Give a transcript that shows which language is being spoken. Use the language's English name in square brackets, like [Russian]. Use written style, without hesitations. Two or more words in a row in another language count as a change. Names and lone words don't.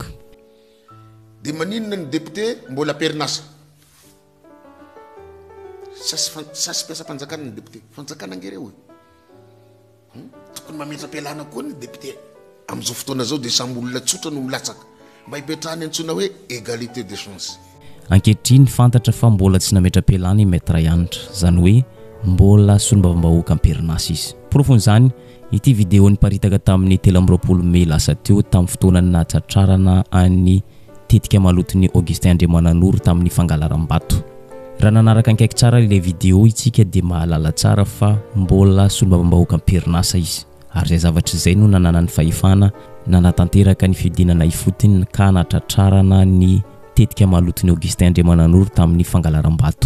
[Malagasy] de maninona ny député mbola amperinasa sasy mpiasa-mpanjakana ny député fanjakana angereo tokony mametra-pialana koa ny député amin'izao fotoana zao de samby olona tsotra no milatsaka mba hipetrahany antsona hoe [French] égalité des chances [Malagasy] ankehitriny fantatra fa mbola tsy nametra-pialana i maître Yantra zany hoe mbola solombavambahoaka amperinasa izy profon'izany ity vidéo niparitaka tamin'ny 13 Mey lasa teo tamin'ny fotoanany nahatratrarana any tetika malotony Augustin Andriamananoro tamin'ny fangalaram-bato raha nanaraka ankaiky tsara le vidéo itsika de mahalala tsara fa mbola solombavambahoaka amperinasa izy ary zay zavatra izay no nananany fahefana nanatanteraka ny fidinana ifotiny ka natratrarana ny tetika malotony Augustin Andriamananoro tamin'ny fangalaram-bato